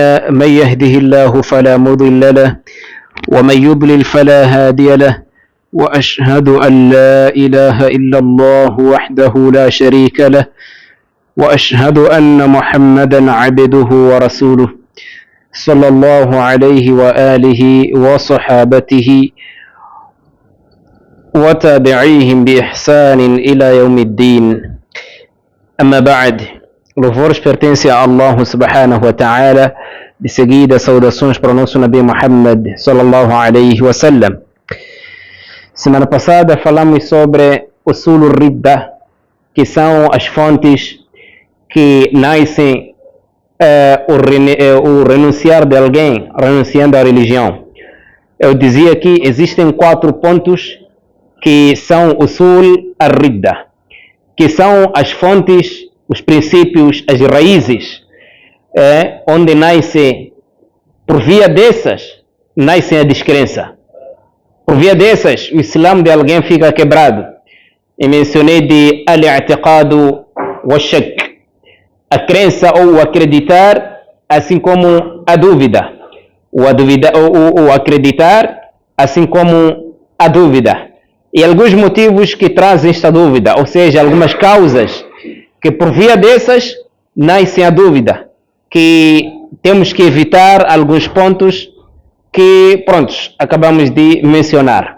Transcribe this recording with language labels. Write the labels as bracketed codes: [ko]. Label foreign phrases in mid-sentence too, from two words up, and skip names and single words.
[ar] من يهده الله فلا مضل له ومن يضلل فلا هادي له، وأشهد أن لا إله إلا الله وحده لا شريك له، وأشهد أن محمدا عبده ورسوله صلى الله عليه وآله وصحابته وتابعيهم بإحسان إلى يوم الدين. أما بعد, [pt] louvores pertencem a Allah [ar] سبحانه وتعالى. [pt] De seguida, saudações para o nosso Nabi Muhammad [ar] صلى الله عليه وسلم. [pt] Semana passada falamos sobre [ar] أصول الردة, [pt] que são as fontes que nascem o renunciar de alguém, renunciando à religião. Eu dizia que existem 4 pontos que são [ar] أصول الردة, [pt] que são as fontes, os princípios, as raízes, onde nasce, por via dessas, nasce a descrença. Por via dessas, o Islã de alguém fica quebrado. E mencionei de [ar] الاعتقاد والشك, [pt] a crença ou o acreditar, assim como a dúvida. O acreditar, assim como a dúvida. E alguns motivos que trazem esta dúvida, ou seja, algumas causas que por via dessas nascem a dúvida, que temos que evitar alguns pontos que, prontos, acabamos de mencionar.